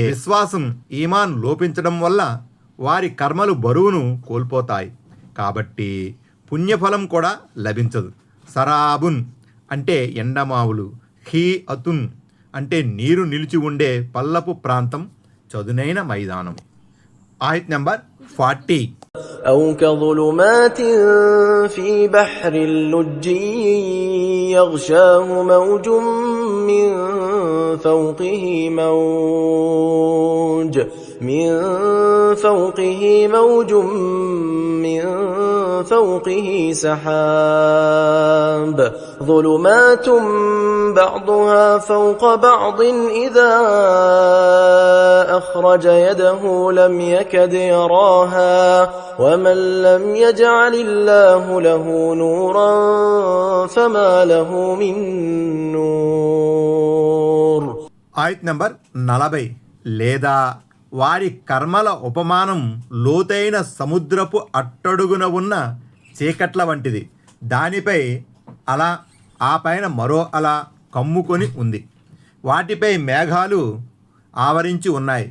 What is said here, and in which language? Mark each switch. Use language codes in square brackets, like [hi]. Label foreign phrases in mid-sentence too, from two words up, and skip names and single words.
[te] విశ్వాసం ఈమాన్ లోపించడం వల్ల వారి కర్మలు బరువును కోల్పోతాయి. కాబట్టి పుణ్యఫలం కూడా లభించదు. సరాబున్ అంటే ఎండమావులు, హీ అతున్ అంటే నీరు నిలిచి ఉండే పల్లపు ప్రాంతం, చదునైన మైదానం. ఆయత్ నంబర్ 40. [ar] أو كظلمات في بحر اللجي يغشاه موج من فوقه موج من فوقه سحاب ظلمات بعضها فوق بعض إذا أخرج يده لم يكد يراها ومن لم يجعل الله له نورا فما له من نور. [te] ఆయత్ నంబర్ 40. లేదా వారి కర్మల ఉపమానం లోతైన సముద్రపు అట్టడుగున ఉన్న చీకట్ల వంటిది. దానిపై అల, ఆ పైన మరో అల కమ్ముకొని ఉంది. వాటిపై మేఘాలు ఆవరించి ఉన్నాయి.